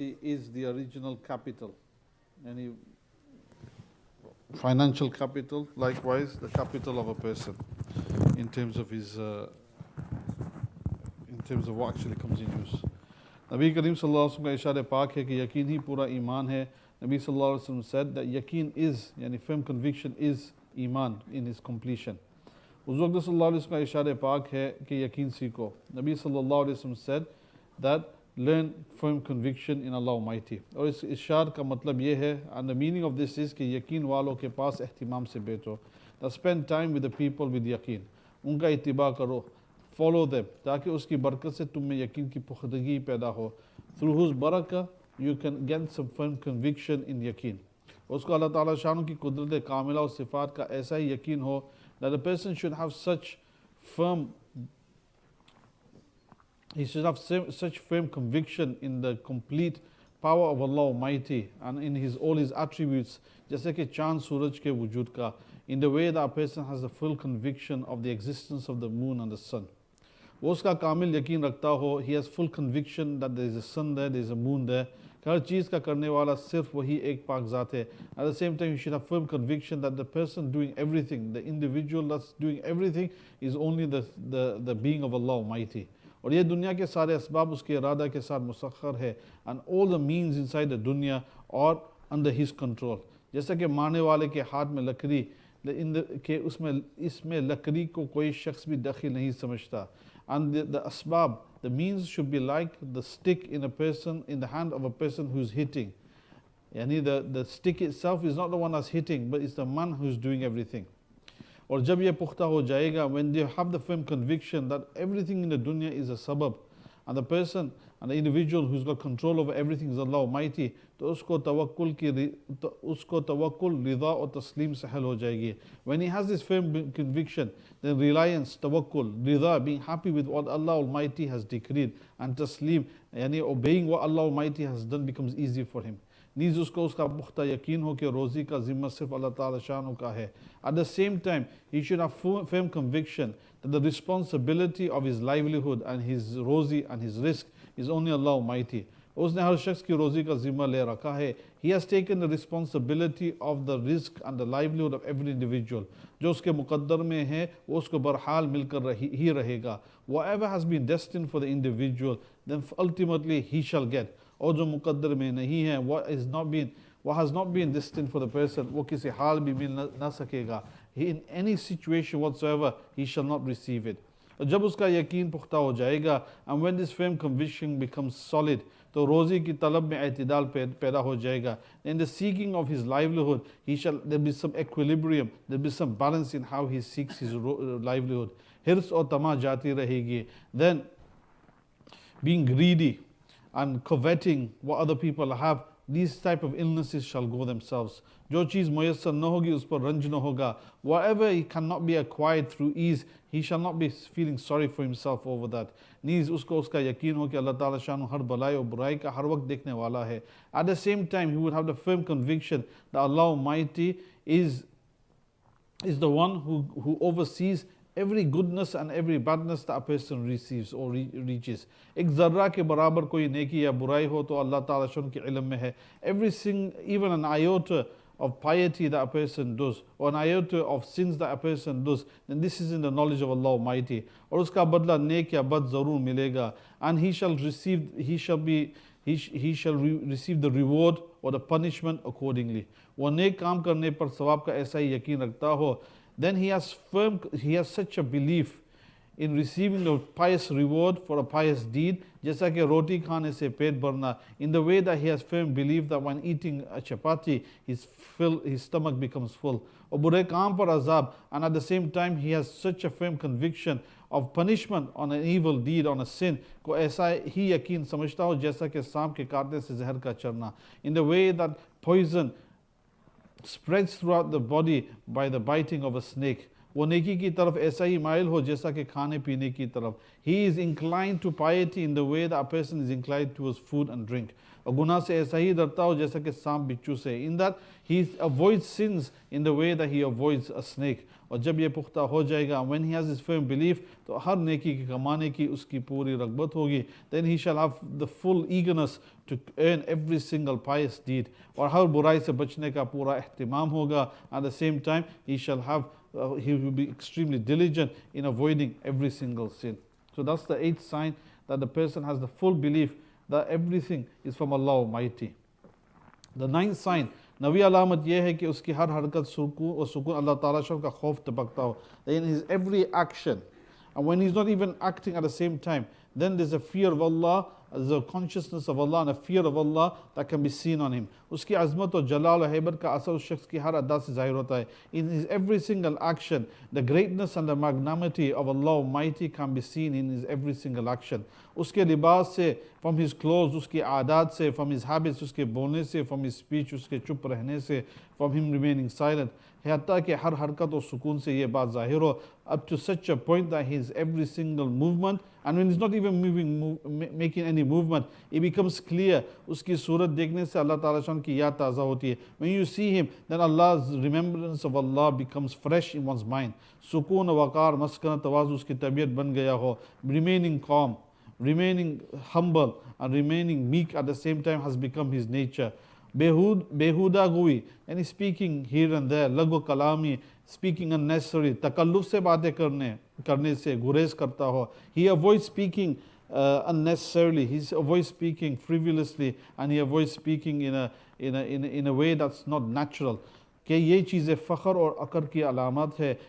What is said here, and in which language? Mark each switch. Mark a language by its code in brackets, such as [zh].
[en] is the original capital. Any financial capital, likewise the capital of a person in terms of his, in terms of what actually comes in use. [hi] Nabi Kareem sallallahu alaihi wasallam का इशारे पाक है कि यकीन ही पूरा ईमान है. [en] Nabi sallallahu alaihi wasallam said that yaqeen is, yani firm conviction is iman in its completion. [hi] Huzur sallallahu alaihi wasallam का इशारे पाक है कि यकीन सीखो. [en] Nabi sallallahu alaihi wasallam said that learn firm conviction in Allah Almighty. [hi] और इस इशार का मतलब ये है, [en] and the meaning of this is [hi] कि यकीन वालों के पास एहतिमाम से बैठो. [en] That spend time with the people with यकीन. [hi] उनका इत्तिबा करो, [en] follow them, [hi] ताकि उसकी बरकत से तुम में यकीन की पुख्तगी पैदा हो. [en] Through whose barakah you can get some firm conviction in यकीन. [hi] उसको अल्लाह ताला शान की कुदरत कामिला और सिफात का ऐसा ही यकीन हो, [en] that a person should have such firm, he should have such firm conviction in the complete power of Allah Almighty and in his all his attributes, [hi] जैसे कि चांद सूरज के वजूद का, [en] in the way that a person has the full conviction of the existence of the moon and the sun. [hi] वो उसका कामिल यकीन रखता हो, [en] he has full conviction that there is a sun there is a moon there, [hi] हर चीज़ का करने वाला सिर्फ वही एक पाक ज़ात है. [en] At the same time you should have firm conviction that the person doing everything, the individual that's doing everything is only the being of Allah Almighty. [hi] और ये दुनिया के सारे असबाब उसके इरादा के साथ मुसख्खर है, [en] and all the means inside the dunya are under his control. [hi] जैसा कि मारने वाले के हाथ में लकड़ी के उसमें इसमें लकड़ी को कोई शख्स भी दखिल नहीं समझता. [en] And the asbab, the means should be like the stick in a person, in the hand of a person who's hitting. Yani the stick itself is not the one that's hitting, but it's the man who's doing everything. [hi] और जब ये पुख्ता हो जाएगा, [en] when they have the firm conviction that everything in the dunya is a sabab, and the person and the individual who's got control over everything is Allah Almighty, [hi] तो उसको तवक्कुल रिदा और तस्लीम सहल हो जाएगी. [en] When he has this firm conviction, then reliance, tawakkul, rida, being happy with what Allah Almighty has decreed, and taslim, yani obeying what Allah Almighty has done becomes easy for him. [hi] नीज उसको उसका पुख्ता यकीन हो कि रोज़ी का ज़िम्मा सिर्फ अल्लाह ताला शान का है. [en] At the same time, he should have firm conviction that the responsibility of his livelihood and his rozi and his risk is only Allah Almighty. [hi] उसने हर शख्स की रोज़ी का ज़िम्मा ले रखा है. [en] He has taken the responsibility of the risk and the livelihood of every individual. [hi] जो उसके मुक़द्दर में है वो उसको बरहाल मिलकर ही रहेगा. [en] Whatever has been destined for the individual, then ultimately he shall get. [hi] और जो मुक़द्दर में नहीं है, [en] what has not been destined for the person, [hi] वो किसी हाल भी मिल ना सकेगा. [en] In any situation whatsoever, he shall not receive it. [hi] और जब उसका यकीन पुख्ता हो जाएगा, [en] and when this firm conviction becomes solid, [hi] तो रोज़ी की तलब में एतदाल पैदा हो जाएगा. [en] In the seeking of his livelihood, there be some equilibrium, there be some balance in how he seeks his livelihood. [hi] हिर्स और तमा जाती रहेगी. [en] Then being greedy and coveting what other people have, these type of illnesses shall go themselves. [hi] जो चीज़ मुयस्सर न होगी उस पर रंज न होगा. [en] Whatever he cannot be acquired through ease, he shall not be feeling sorry for himself over that. [hi] नीज उसको उसका यकीन हो कि अल्लाह ताला शान हर भलाई और बुराई का हर वक्त देखने वाला है. [en] At the same time, he would have the firm conviction that Allah Almighty is the one who oversees every goodness and every badness that a person receives or reaches. [hi] एक ज़र्रा के बराबर कोई नेकी या बुराई हो तो अल्लाह ताला शान के इल्म में है. [en] Everything, even an iota of piety that a person does, or an iota of sins that a person does, then this is in the knowledge of Allah Almighty. [hi] और उसका बदला नेक या बद ज़रूर मिलेगा. [en] And he shall receive the reward or the punishment accordingly. [hi] वो नेक काम करने पर सवाब का ऐसा ही यकीन रखता हो, [en] then he has such a belief in receiving the pious reward for a pious deed, [hi] जैसा कि रोटी खाने से पेट भरना, [en] in the way that he has firm belief that when eating a chapati, his stomach becomes full. [hi] और बुरे काम पर अजाब, [en] and at the same time he has such a firm conviction of punishment on an evil deed, on a sin, [hi] को ऐसा ही यकीन समझता हो जैसा कि सांप के काटने से जहर का चरना, [en] in the way that poison spreads throughout the body by the biting of a snake. [hi] वो नेकी की तरफ [en] ऐसा ही माइल हो जैसा कि खाने पीने की तरफ. He is inclined to piety in the way that a person is inclined towards food and drink. [hi] और गुनाह से ऐसा ही डरता हो जैसा कि सांप बिच्छू से. [en] In that he avoids sins in the way that he avoids a snake. [hi] और जब ये पुख्ता हो जाएगा, [en] when he has his firm belief, [hi] तो हर नेकी की कमाने की उसकी पूरी रग़बत होगी. [en] Then he shall have the full eagerness to earn every single pious deed. [hi] और हर बुराई से बचने का पूरा एहतिमाम होगा. [en] At the same time, he will be extremely diligent in avoiding every single sin. So that's the 8th sign, that the person has the full belief that everything is from Allah Almighty. The 9th sign, [hi] नवी अलामत यह है कि उसकी हर हरकत सुकून अल्लाह ताला का खौफ तबकता हो. [en] In his every action, and when he's not even acting at the same time, then there's a fear of Allah, there's a consciousness of Allah and a fear of Allah that can be seen on him. [hi] उसकी अज़मत और जलाल और हैबत का असर उस शख्स की हर अदा से ज़ाहिर होता है. [en] In his every single action, the greatness and the magnanimity of Allah Almighty can be seen in his every single action. [hi] उसके लिबास से, [en] from his clothes, [hi] उसकी आदात से, [en] from his habits, [hi] उसके बोलने से, [en] from his speech, [hi] उसके चुप रहने से, [en] from him remaining silent. [hi] हत्ता कि हर हरकत और सुकून से ये बात ज़ाहिर हो, [en] up to such a point that his every single movement, and when he's not even making any movement, it becomes clear. [hi] उसकी सूरत देखने से अल्लाह ताला शान की याद ताज़ा होती है. [en] When you see him, then Allah's remembrance of Allah becomes fresh in one's mind. [hi] सुकून वक़ार मस्कन तवाज़ु उसकी तबीयत बन गया हो. [en] Remaining calm, remaining humble and remaining meek at the same time has become his nature. [hi] बेहुदा गुई यानी [en] speaking here and there, [hi] लगो कलामी, [en] speaking unnecessary, [hi] तकल्लुफ से बातें करने से गुरेज करता हो. [en] He avoids speaking unnecessarily, he avoids speaking frivolously, and he avoids speaking in a way that's not natural. [hi] कि ये चीज़ें फ़ख्र और अकर की अलामत है.